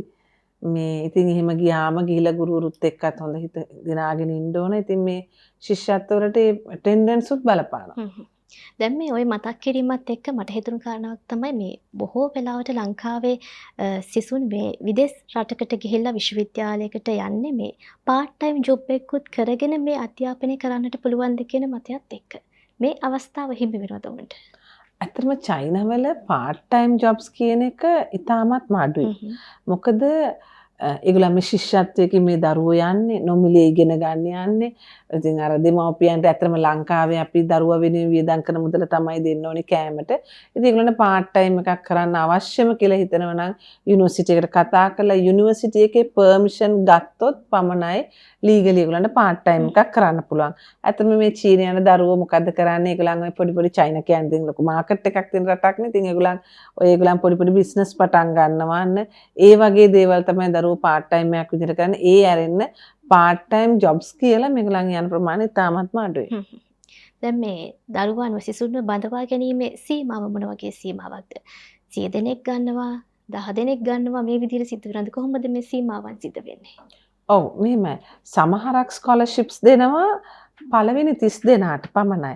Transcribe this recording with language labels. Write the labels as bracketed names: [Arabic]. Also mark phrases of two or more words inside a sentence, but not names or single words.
[Sinhala] මේ ඉතින් එහෙම ගියාම ගිහිලා ගුරුවරුත් එක්කත් හොඳ හිත දිනාගෙන ඉන්න ඕන. ඉතින් මේ ශිෂ්‍යත්වවලට ඒ attendance උත් බලපානවා. දැන් මේ ওই මතක් කිරීමත් එක්ක මට හිතුණු කාරණාවක් තමයි මේ බොහෝ වෙලාවට ලංකාවේ සිසුන් මේ විදේශ රටකට ගිහිල්ලා විශ්වවිද්‍යාලයකට යන්නේ මේ [English] part time job [Sinhala] එකකුත් කරගෙන මේ අධ්‍යාපනය කරන්නට පුළුවන්ද කියන මතයත් එක්ක. මේ අවස්ථාව හිමි වෙනවද උන්ට? ඇත්තටම චයිනාවල [English] part time jobs [Sinhala] කියන එක ඉතාමත්ම අඩුයි. මොකද ඒගොල්ලන් මේ ශිෂ්‍යත්වයකින් මේ දරුවෝ යන්නේ නොමිලේ ඉගෙන ගන්න යන්නේ. ඉතින් අර දෙමව්පියන්ට ඇත්තටම ලංකාවේ අපි දරුවා වෙනුවෙන් වියදම් කරන මුදල තමයි දෙන්න ඕනේ කෑමට. ඉතින් ඒගොල්ලන්ට [English] part time [Sinhala] එකක් කරන්න අවශ්‍යම කියලා හිතනවා නම් යුනිවර්සිටි එකට කතා කරලා යුනිවර්සිටි එකේ permission ගත්තොත් පමණයි legally ඒගොල්ලන්ට [English] part time [Sinhala] එකක් කරන්න පුළුවන්. ඇත්තටම මේ චීන යන දරුවෝ මොකද්ද කරන්නේ? ඒගොල්ලන් ඔය පොඩි චයිනා කියන්නේ ඉතින් ලොකු මාකට් එකක් තියෙන රටක් නේ. ඉතින් ඒගොල්ලන් පොඩි බිස්නස් පටන් ගන්නවා ඒ වගේ දේවල් තමයි දරුවෝ [English] part time [Sinhala] එකක් විදිහට කරන්නේ. ඒ ඇරෙන්න [English] part time jobs [Sinhala] කියලා මේගොල්ලන් යන ප්‍රමාණය ඉතාමත්ම අඩුයි. දැන් මේ දරුවන් සිසුන්ව බඳවා ගැනීමේ සීමාව මොන වගේ සීමාවක්ද? 100 දෙනෙක් ගන්නවා, 10 දෙනෙක් ගන්නවා මේ විදිහට සිද්ධ වෙනවද? කොහොමද මේ සීමාවන් සිද්ධ වෙන්නේ? ඔව් මෙහෙමයි. සමහරක් scholarships දෙනවා පළවෙනි 30 දෙනාට පමණයි.